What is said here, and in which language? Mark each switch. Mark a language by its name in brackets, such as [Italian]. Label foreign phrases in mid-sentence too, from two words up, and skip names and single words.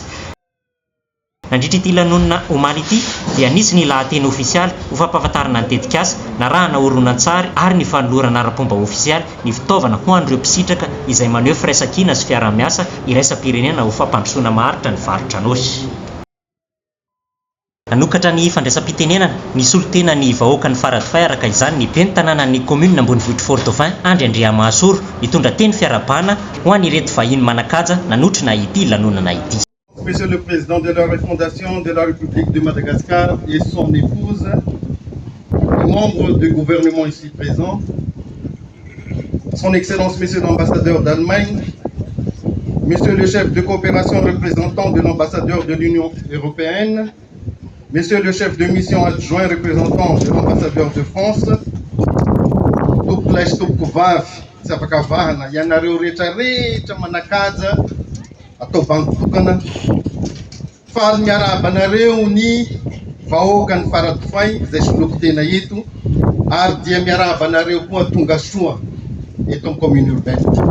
[Malagasy] Nandritra ity lanonana omaly ity dia nisy ny lahateny ofisialy ho fampahafantarana ny tetikasa, narahana horonan-tsary ary ny fanolorana ara-pomba ofisialy ny fitaovana ho an'ireo mpisitraka izay maneho firaisan-kina sy fiara-miasa iraisam-pirenena ho fampandrosoana maharitra ny faritra Anosy. Nanokatra ny fandraisam-pitenenana ny solotena ny vahoaka ny faradofay araka izany ny ben'ny tanànan'ny commune ambonivohitra Fort Dauphin Andry Andriamahansoro nitondra teny fiarabana ho an'ireto vahiny manakaja nanotrina ity lanonana ity. [French] Monsieur le Président de la refondation de la République de Madagascar et son épouse, les membres du gouvernement ici présents, Son Excellence Monsieur l'ambassadeur d'Allemagne, Monsieur le chef de coopération représentant de l'ambassadeur de l'Union européenne, Monsieur le chef de mission adjoint représentant de l'ambassadeur de France, [Malagasy] Tuplaish Tupkovavy, Savakavahana, ianareo rehetrarehetra manakaja atao vanim-potokana faly miarahaba anareo ny vahoaka ny faradofay izay soloko tena eto ary dia miarahaba anareo koa tonga soa eto amin'ny [French] commune urbaine